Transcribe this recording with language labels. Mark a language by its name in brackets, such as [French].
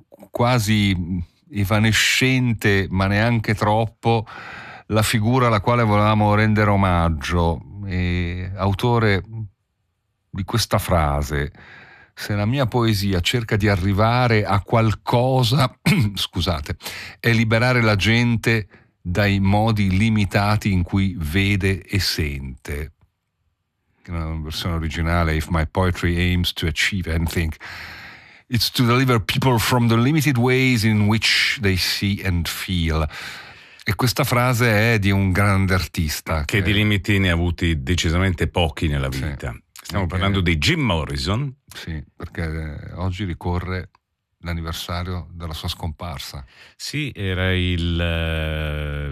[Italian] quasi evanescente, ma neanche troppo, la figura alla quale volevamo rendere omaggio, e autore di questa frase: se la mia poesia cerca di arrivare a qualcosa, scusate, è liberare la gente dai modi limitati in cui vede e sente. In una versione originale, [English] if my poetry aims to achieve anything, it's to deliver people from the limited ways in which they see and feel. [Italian] E questa frase è di un grande artista che di limiti ne ha avuti decisamente pochi nella vita. Sì. Stiamo parlando di Jim Morrison. Sì, perché oggi ricorre l'anniversario della sua scomparsa. Sì, era il